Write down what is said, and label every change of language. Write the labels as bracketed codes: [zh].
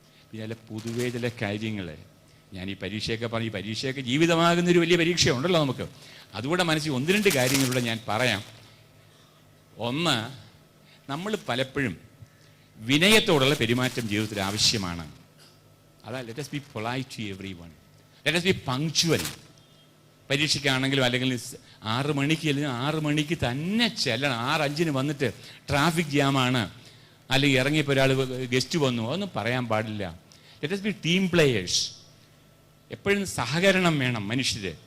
[ml] പിന്നെ പൊതുവേ ചില കാര്യങ്ങൾ ഞാൻ ഈ പരീക്ഷയൊക്കെ പറഞ്ഞു. ഈ പരീക്ഷയൊക്കെ ജീവിതമാകുന്നൊരു വലിയ പരീക്ഷയുണ്ടല്ലോ നമുക്ക്. അതുകൂടെ മനസ്സിൽ 1-2 കാര്യങ്ങളിലൂടെ ഞാൻ പറയാം. ഒന്ന്, നമ്മൾ പലപ്പോഴും വിനയത്തോടുള്ള പെരുമാറ്റം ജീവിതത്തിൽ ആവശ്യമാണ്. [en] അതാ let us be polite to everyone. Let us be punctual. [ml] പരീക്ഷയ്ക്കാണെങ്കിലും അല്ലെങ്കിൽ 6 മണിക്ക് അല്ലെങ്കിൽ 6 മണിക്ക് തന്നെ ചെല്ലണം. 6:05 വന്നിട്ട് ട്രാഫിക് ജാമാണ്, അല്ലെങ്കിൽ ഇറങ്ങിയപ്പോൾ ഒരാൾ ഗസ്റ്റ് വന്നു, അതൊന്നും പറയാൻ പാടില്ല. [en] Let us be team players. [ml] എപ്പോഴും സഹകരണം വേണം മനുഷ്യർ.